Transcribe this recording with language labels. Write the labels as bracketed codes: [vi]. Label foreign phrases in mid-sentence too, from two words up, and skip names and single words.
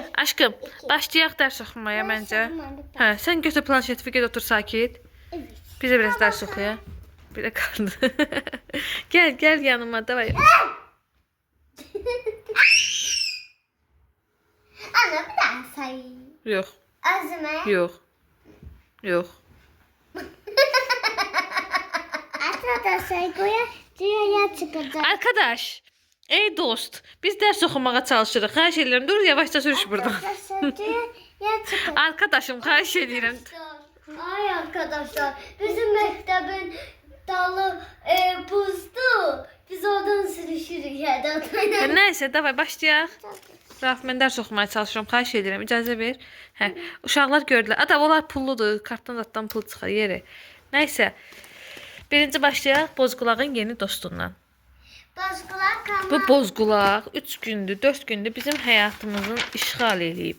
[az] Aşkım, başlayaq dərs oxumaya məncə. Hə, sən götür planşeti, get otur sakit. [tr] Evet. [az] Bizə biraz dərs oxuyaq. Belə qaldı. Gəl yanıma, davay. Ana bir daha say. Yox, Azime. yox. [tr] Arkadaşlar buraya çıkacak. [az] Arkadaş, ey dost, biz dərs oxumağa çalışırıq. Xahiş edirəm, dur yavaşca sürüş buradan. [tr] Arkadaşlar buraya çıkacak. [az] Arkadaşım, xahiş edirəm. [tr] Ay arkadaşlar [az] bizim mektebin dalı buzdu. [tr] Biz oradan sürüşürük yerden. [az] Nəysə, davay başlayaq. Raf, mən dərs oxumaya çalışıram. Xahiş edirəm, icazə ver. Hə, uşaqlar gördülər. Ada, onlar pulludur. Kartdan datdan pul çıxar yeri. Nəysə. Birinci başlayaq Bozqulağın yeni dostundan. Bozqulaq kama. Bu Bozqulaq 3 gündür, 4 gündür bizim həyatımızın işğal eləyib.